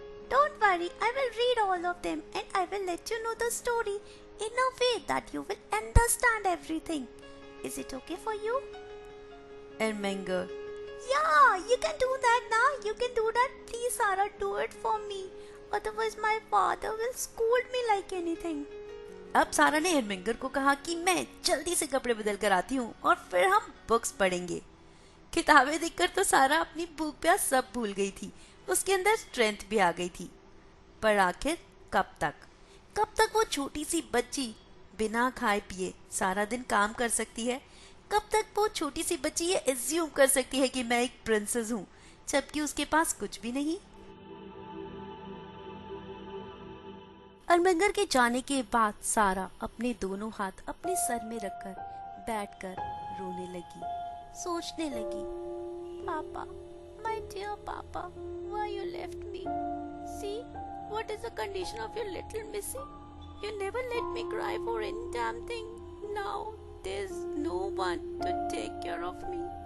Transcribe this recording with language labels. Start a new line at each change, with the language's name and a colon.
English: Don't worry, I will read all of them and I will let you know the story in a way that you will understand everything. Is it okay for you?
Hindi: एरमिंगर,
English: Yeah, you can do that now. You can do that. Please, Sarah, do it for me. Otherwise, my father will scold me like anything.
Hindi: अब सारा ने एरमिंगर को कहा कि मैं जल्दी से कपड़े बदल कर आती हूँ और फिर हम बुक्स पढ़ेंगे। किताबें देखकर तो सारा अपनी भूख प्यास सब भूल गई थी। उसके अंदर स्ट्रेंथ भी आ गई थी। पर आखिर कब तक वो छोटी सी बच्ची बिना खाए पिए सारा दिन काम कर सकती है? कब तक वो छोटी सी बच्ची ये एज्यूम कर सकती है कि मैं एक प्रिंसेस हूँ, जबकि उसके पास कुछ भी नहीं? एरमिंगर के जाने के बाद सारा अपने दोनों हाथ अपने सर में रखकर बैठकर रोने लगी, सोचने लगी।
English: Papa, my dear Papa, why you left me? See, what is the condition of your little Missy? You never let me cry for any damn thing. Now there's no one to take care of me.